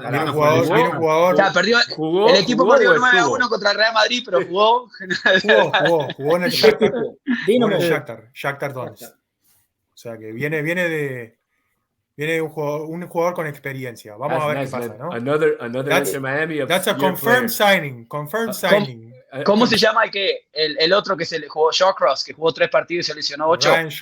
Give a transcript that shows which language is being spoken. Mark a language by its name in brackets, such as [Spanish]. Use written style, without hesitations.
[Spanish] jugador. O sea, el equipo perdió 9-1 contra el Real Madrid, pero jugó en el Shakhtar Donetsk. O sea que viene un jugador con experiencia. Vamos a ver qué pasa, ¿no? [English] Another Inter Miami. That's a confirmed signing. [Spanish] ¿Cómo se llama el otro que se le jugó Shawcross, que jugó 3 partidos y se lesionó 8?